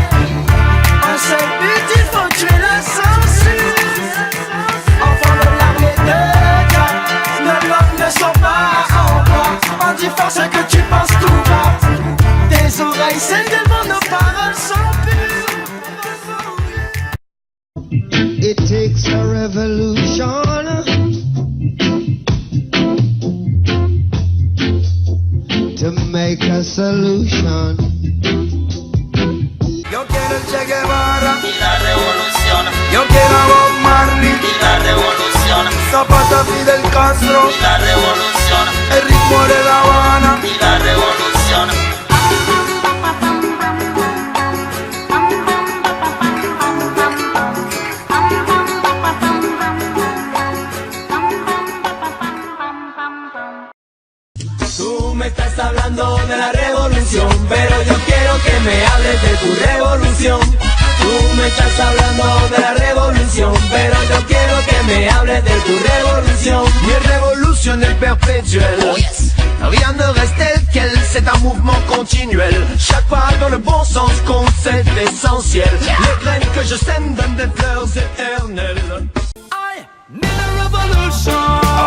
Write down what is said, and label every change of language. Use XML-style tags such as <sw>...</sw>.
<fr>Un seul but, il faut tuer la censure. Enfants de l'armée de Dieu, nos langues ne sont pas en bois. On dit fort ce que tu penses tout bas. Tes oreilles saignent tellement nos paroles sont pures.</fr> <en>It takes a revolution to make a solution.</en> <es>Yo quiero el Che Guevara y la revolución. Yo quiero a Bob Marley y la revolución. Zapata, Fidel Castro y la revolución. El ritmo de La Habana y la revolución. Tú me estás hablando de la revolución, pero yo quiero que me hables de tu revolución. Tú me estás hablando de la revolution, pero yo quiero que me hables de tu revolution.</es> <fr>Mi révolution est perpétuelle.</fr> <en>Oh yes.</en> <fr>Rien ne reste tel quel, c'est un mouvement continuel. Chaque pas dans le bon sens compte, c'est essentiel. Les graines que je sème donnent des fleurs éternelles.</fr> <en>I need a revolution.</en>